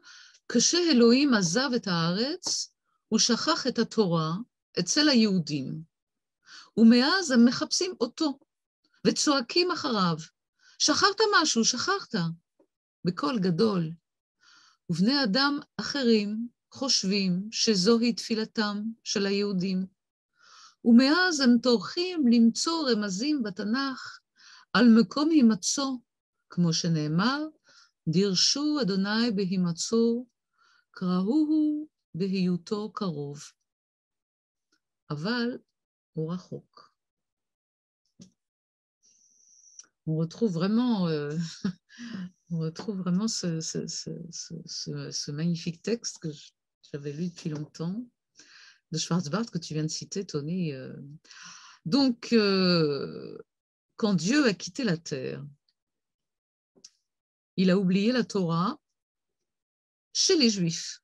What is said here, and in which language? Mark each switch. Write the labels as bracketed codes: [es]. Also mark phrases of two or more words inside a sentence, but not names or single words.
[he] כשאלוהים עזב את הארץ ושכח את התורה אצל היהודים ומאז הם מחפשים אותו וצועקים אחריו, שכחת משהו, שכחת, בקול גדול. ובני אדם אחרים חושבים שזוהי תפילתם של היהודים. ומאז הם טורחים למצוא רמזים בתנ"ך על מקום הימצאו, כמו שנאמר, דירשו אדוני בהימצאו, קראוהו בהיותו קרוב. אבל הוא רחוק. [fr] On retrouve vraiment ce magnifique texte que j'avais lu depuis longtemps, de Schwarzbart, que tu viens de citer, Tony. Donc, quand Dieu a quitté la terre, il a oublié la Torah chez les Juifs.